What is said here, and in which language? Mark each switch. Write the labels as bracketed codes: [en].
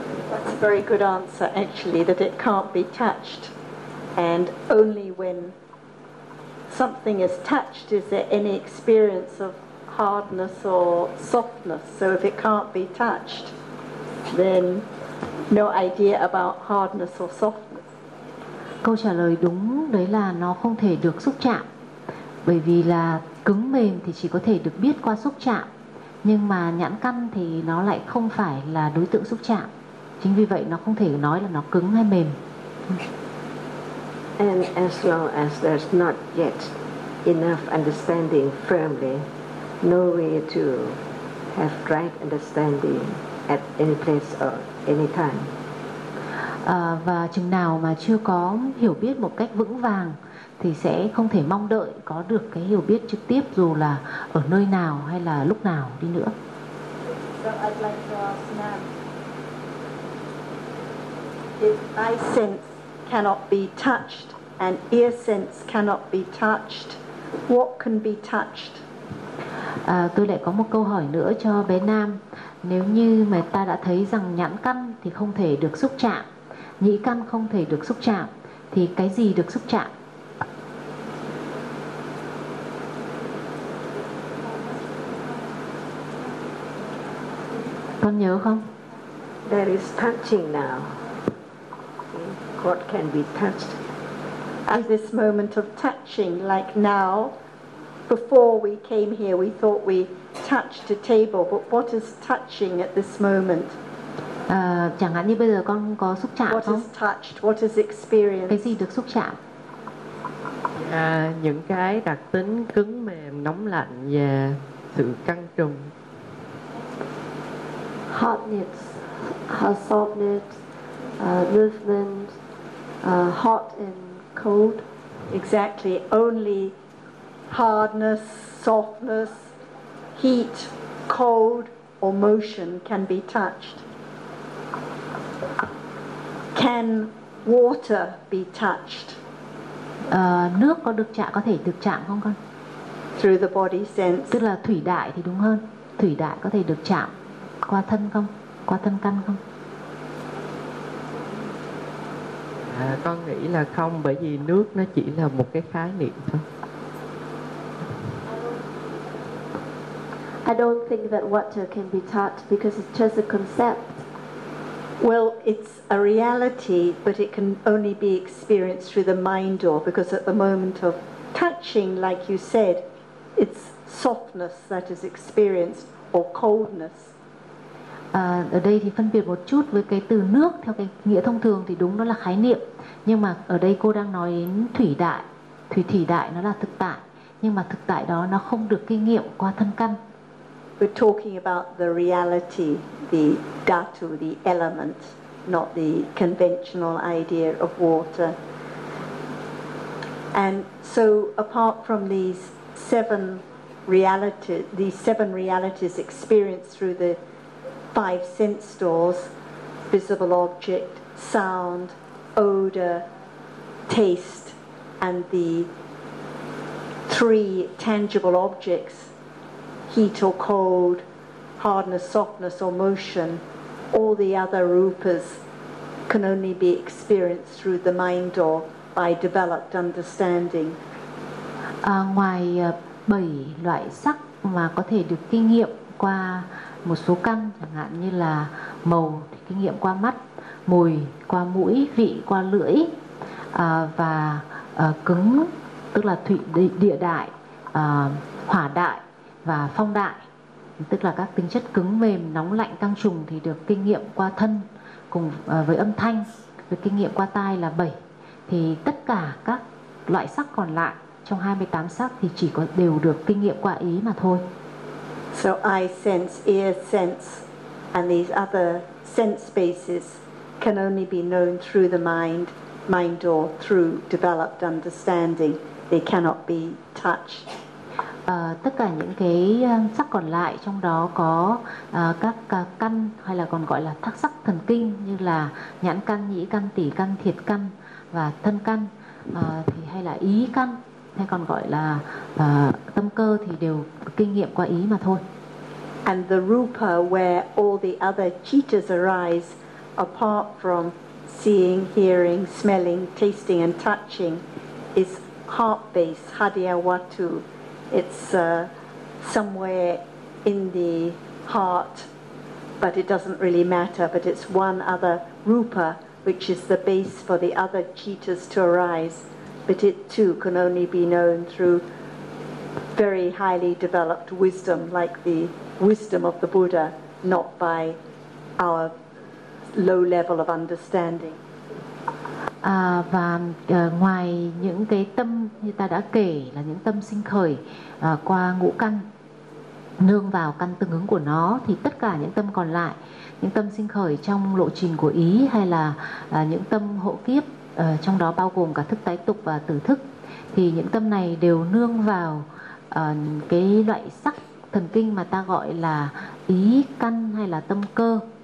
[en] That's a very good answer, actually, that it can't be touched. And only when something is touched is there any experience of hardness or softness. So if it can't be touched, then no idea about hardness or softness. [vi] Câu trả lời đúng đấy là nó không thể được xúc chạm, bởi vì là cứng mềm thì chỉ có thể được biết qua xúc chạm, nhưng mà nhãn căn thì nó lại không phải là đối tượng xúc chạm, chính vì vậy nó không thể nói là nó cứng hay mềm. [en] And as long as there's not yet enough understanding firmly, no way to have right understanding at any place or any time. [vi] Và chừng nào mà chưa có hiểu biết một cách vững vàng thì sẽ không thể mong đợi có được cái hiểu biết trực tiếp, dù là ở nơi nào hay là lúc nào đi nữa. [en] So I'd like to ask now, if eye sense cannot be touched and ear sense cannot be touched, what can be touched? [vi] Tôi lại có một câu hỏi nữa cho bé Nam. Nếu như mà ta đã thấy rằng nhãn căn thì không thể được xúc chạm, nhĩ căn không thể được xúc chạm, thì cái gì được xúc chạm? Con nhớ không? [en] There is touching now. What can be touched? At this moment of touching, like now, before we came here, we thought we touched a table, but what is touching at this moment? [vi] Chẳng hạn như bây giờ con có xúc chạm [en] what [vi] không? [en] What is touched? What is experienced? [vi] Cái gì được xúc chạm? Những cái đặc tính cứng mềm, nóng lạnh và sự căng trùng. [en] Hardness, softness, movement, hot and cold. Exactly. Only hardness, softness, heat, cold, or motion can be touched. Can water be touched? [vi] Nước có được chạm, có thể được chạm không con? [en] Through the body sense. [vi] Tức là thủy đại thì đúng hơn. Thủy đại có thể được chạm qua thân không? Qua thân căn không? Con nghĩ là không, bởi vì nước nó chỉ là một cái khái niệm thôi. [en] I don't think that water can be taught because it's just a concept. Well, it's a reality, but it can only be experienced through the mind door, because at the moment of touching, like you said, it's softness that is experienced or coldness. [vi] Ở đây thì phân biệt một chút với cái từ nước theo cái nghĩa thông thường thì đúng, nó là khái niệm. Nhưng mà ở đây cô đang nói đến thủy đại, thủy thủy đại nó là thực tại. Nhưng mà thực tại đó nó không được kinh nghiệm qua thân căn. [en] We're talking about the reality, the dhatu, the element, not the conventional idea of water. And so apart from these seven realities, these seven realities experienced through the five sense doors, visible object, sound, odor, taste, and the three tangible objects, heat or cold, hardness, softness, or motion, all the other rupas can only be experienced through the mind door by developed understanding. [vi] Ngoài bảy loại sắc mà có thể được kinh nghiệm qua một số căn, chẳng hạn như là màu thì kinh nghiệm qua mắt, mùi qua mũi, vị qua lưỡi, và cứng tức là thủy địa đại, hỏa đại và phong đại, tức là các tính chất cứng mềm, nóng lạnh, căng trùng thì được kinh nghiệm qua thân, cùng với âm thanh được kinh nghiệm qua tai là 7. Thì tất cả các loại sắc còn lại trong 28 sắc thì chỉ có đều được kinh nghiệm qua ý mà thôi. [en] So eye sense, ear sense, and these other sense bases can only be known through the mind, mind or through developed understanding. They cannot be touched. [vi] Tất cả những cái sắc còn lại, trong đó có các căn hay là còn gọi là thắc sắc thần kinh, như là nhãn căn, nhĩ căn, tỷ căn, thiệt căn và thân căn, thì hay là ý căn, hay còn gọi là tâm cơ, thì đều kinh nghiệm qua ý mà thôi. [en] And the rupa where all the other cittas arise, apart from seeing, hearing, smelling, tasting and touching, is heart-based, hadiyawatu. It's somewhere in the heart, but it doesn't really matter. But it's one other rupa, which is the base for the other cittas to arise. But it too can only be known through very highly developed wisdom, like the wisdom of the Buddha, not by our low level of understanding. [vi] Và ngoài những cái tâm như ta đã kể là những tâm sinh khởi qua ngũ căn, nương vào căn tương ứng của nó, thì tất cả những tâm còn lại, những tâm sinh khởi trong lộ trình của ý, hay là những tâm hộ kiếp, trong đó bao gồm cả thức tái tục và tử thức, thì những tâm này đều nương vào cái loại sắc thần kinh mà ta gọi là ý căn hay là tâm cơ.